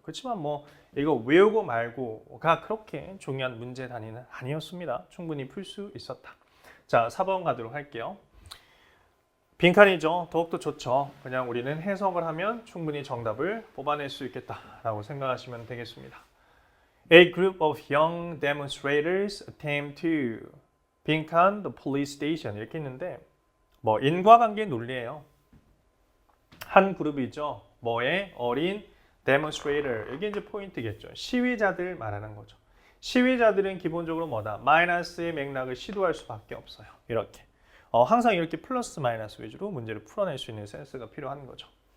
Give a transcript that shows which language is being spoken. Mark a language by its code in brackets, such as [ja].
[ko] 그렇지만 뭐 이거 외우고 말고가 그렇게 중요한 문제 단위는 아니었습니다. 충분히 풀 수 있었다. 자, 4번 가도록 할게요. 빈칸이죠. 더욱더 좋죠. 그냥 우리는 해석을 하면 충분히 정답을 뽑아낼 수 있겠다라고 생각하시면 되겠습니다. [en] A group of young demonstrators attempt to 빈칸 the police station [ko] 이렇게 있는데 뭐 인과관계 논리예요. 한 그룹이죠. 뭐의 어린 demonstrator 이게 이제 포인트겠죠. 시위자들 말하는 거죠. 시위자들은 기본적으로 뭐다? 마이너스의 맥락을 시도할 수밖에 없어요. 이렇게. 항상 이렇게 플러스 마이너스 위주로 문제를 풀어낼 수 있는 센스가 필요한 거죠.